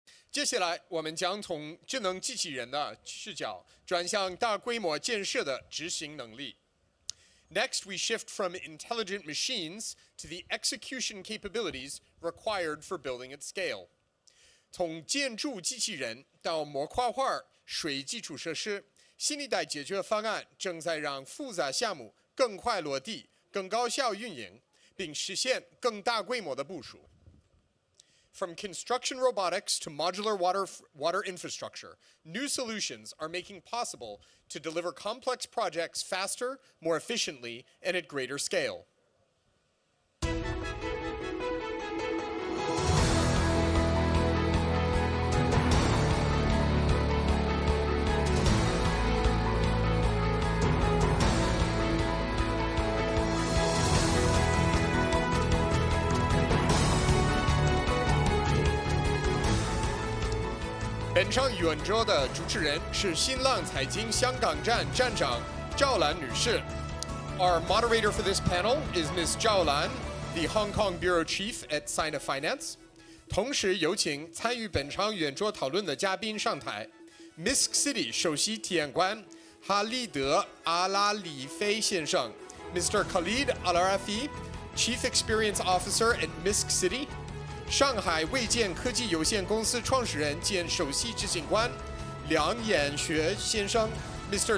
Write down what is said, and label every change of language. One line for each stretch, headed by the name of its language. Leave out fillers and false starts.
Chinese: 接下来，我们将从智能机器人的视角转向大规模建设的执行能力。
English: Next, we shift from intelligent machines to the execution capabilities required for building at scale.
Chinese: 从建筑机器人到模块化水基础设施，新一代解决方案正在让复杂项目更快落地、更高效运营，并实现更大规模的部署。
English: From construction robotics to modular water infrastructure, new solutions are making possible to deliver complex projects faster, more efficiently, and at greater scale.
Chinese: 本场语文周的主持人是新浪财经香港站站长赵兰女士。
English: Our moderator for this panel is Ms. Zhao Lan, the Hong Kong Bureau Chief at Sina Finance.
Chinese: 同时有请参与本场语文周讨论的嘉宾上台。 Misk City 首席体验官哈利德·阿拉里菲先生 ，Mr.
English: Khalid Alaraifi, Chief Experience Officer at Misk City.
Chinese: 上海蔚建科技有限公司创始人兼首席执行官梁衍学先生 ，Mr.